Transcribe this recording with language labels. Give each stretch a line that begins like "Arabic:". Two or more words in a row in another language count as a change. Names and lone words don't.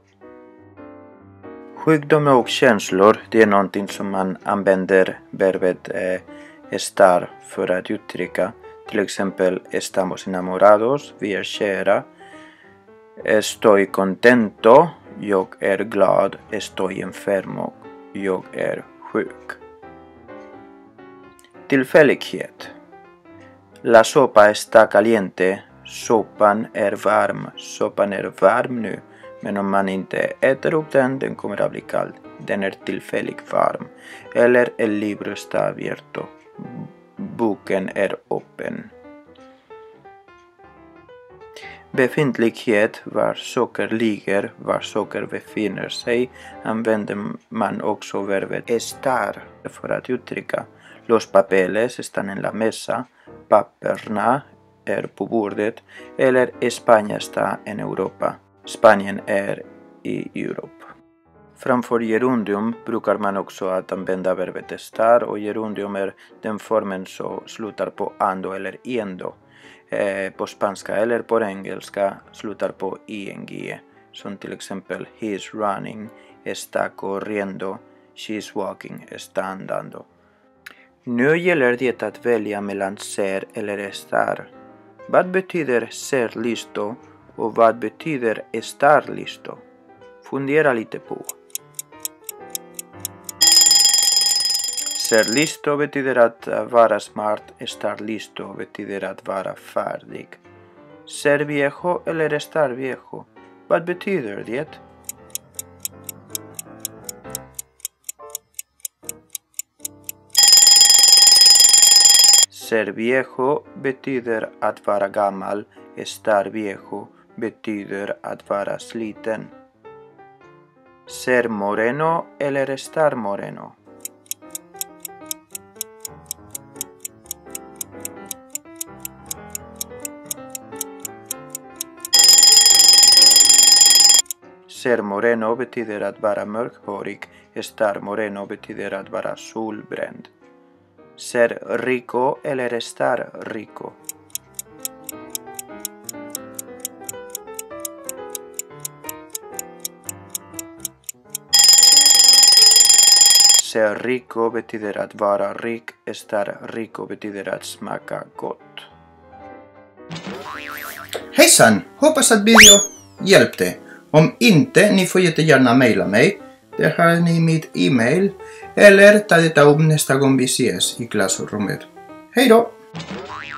Swedish: Sjukdom och känslor, det är någonting som man använder verbet estar för att uttrycka. Till exempel
Spanish: estamos enamorados,
Swedish: vi är kära.
Spanish: Estoy contento,
Swedish: jag är glad.
Spanish: Estoy enfermo,
Swedish: jag är sjuk. Tillfällighet.
Spanish: La sopa está caliente,
Swedish: soppan är varm. Soppan är varm nu. Men om man inte äter upp den kommer att bli kall. Den är tillfälligt varm.
Spanish: Eller el libro está abierto.
Swedish: Boken är öppen. Befintlighet, var saker ligger, var saker befinner sig, använder man också verbet estar för att uttrycka.
Spanish: Los papeles están en la mesa.
Swedish: Papperna är på bordet. Eller
Spanish: España está en Europa.
Swedish: Spanien är i Europa. Framför gerundium brukar man också att använda verbet estar, och gerundium är den formen som slutar på ando eller endo. På spanska eller på engelska slutar på ing, som till exempel
English: he is running,
Spanish: está corriendo,
English: she is walking,
Spanish: está andando.
Swedish: Nu gäller det att välja mellan ser eller estar. Vad betyder
Spanish: ser listo?
Swedish: Och vad betyder
Spanish: estar listo?
Swedish: Fundera lite på.
Spanish: Ser listo
Swedish: betyder att vara smart.
Spanish: Estar listo
Swedish: betyder att vara färdig.
Spanish: Ser viejo eller estar viejo?
Swedish: Vad betyder det?
Spanish: Ser viejo
Swedish: betyder att vara gammal.
Spanish: Estar viejo
Swedish: betyder att vara sliten.
Spanish: Ser moreno eller estar moreno? Ser moreno
Swedish: betyder att vara mörkhårig.
Spanish: Estar moreno
Swedish: betyder att vara solbränd.
Spanish: Ser rico eller estar rico? Ser rico
Swedish: betyder att vara rik.
Spanish: Estar rico
Swedish: betyder att smaka gott. Hejsan! Hoppas att video hjälpte. Om inte, ni får jättegärna mejla mig. Där har ni mitt e-mail. Eller ta detta upp nästa gång vi ses i klassrummet. Hej då!